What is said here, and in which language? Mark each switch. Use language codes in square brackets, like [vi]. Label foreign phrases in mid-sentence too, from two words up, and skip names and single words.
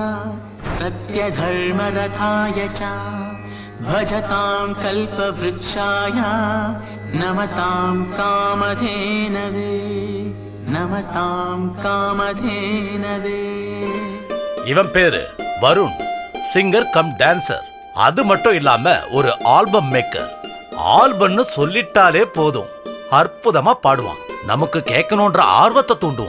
[sa] सत्यधर्मरथाय च भजतां कल्पवृक्षाय नमतां कामधेनवे नमतां कामधेनवे. [ta] இவன் பேரு வருண், [en] singer cum dancer. [ta] அது மட்டும் இல்லாம ஒரு [en] album maker. [ta] ஆல்பம்னு சொல்லிட்டாலே போதும், அற்புதமா பாடுவான். நமக்கு கேட்கணும்ன்ற ஆர்வத்தை தூண்டுவான்.